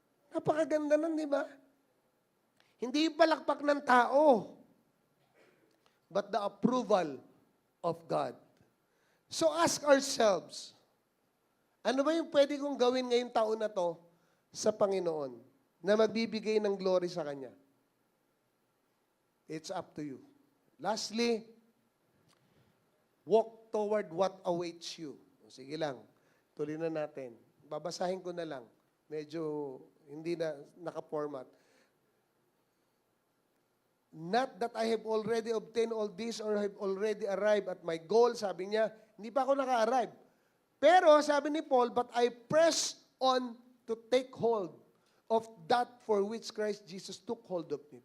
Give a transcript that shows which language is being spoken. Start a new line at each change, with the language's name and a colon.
Filipino: Napakaganda nun, di ba? Hindi yung palakpak ng tao,
English: but the approval of God. So ask ourselves,
Filipino: ano ba yung pwede kong gawin ngayong taon na to sa Panginoon na magbibigay ng glory sa Kanya?
English: It's up to you. Lastly, walk toward what awaits you.
Filipino: Sige lang, tuloy na natin. Babasahin ko na lang. Medyo hindi na naka-format.
English: Not that I have already obtained all this or have already arrived at my goal.
Filipino: Sabi niya, hindi pa ako naka-arrive. Pero, sabi ni Paul,
English: but I press on to take hold of that for which Christ Jesus took hold of me.